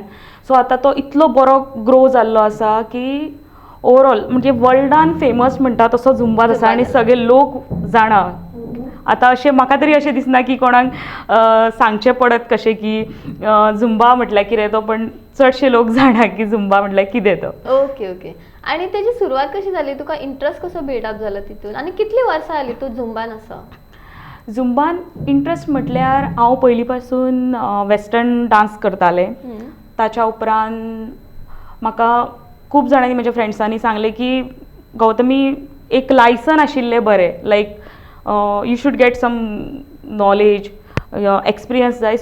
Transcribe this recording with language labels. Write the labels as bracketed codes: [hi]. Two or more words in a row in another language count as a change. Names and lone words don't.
[kok] सो आतां तो इतलो बरो ग्रो जाल्लो आसा की ओवरऑल म्हणजे वर्ल्डान फेमस म्हणटा तसो झुंबा आसा आनी सगळे लोक जाणा. आतां अशें म्हाका तरी अशें दिसना की कोणाक सांगचें पडत कशें की झुंबा म्हटल्यार कितें तो, पण चडशे लोक जाणा की झुंबा म्हटल्यार कितें तो. [en] okay okay. [mr] आणि त्याची सुरुवात कशी झाली, [kok] तुका इंटरेस्ट कसो बिल्डअप झाला तितून, आणि कितली वर्सां जाली तू झुंबान आसा? झुंबान इंट्रस्ट म्हटल्यार हांव पयलीं पासून [en] western dance [kok] करतालें. ताच्या उपरांत म्हाका खूब जाणांनी म्हज्या फ्रेंड्सांनी सांगलें की गौतमी एक लायसन आशिल्लें बरें, [en] like you should get some knowledge, experience [kok] जाय.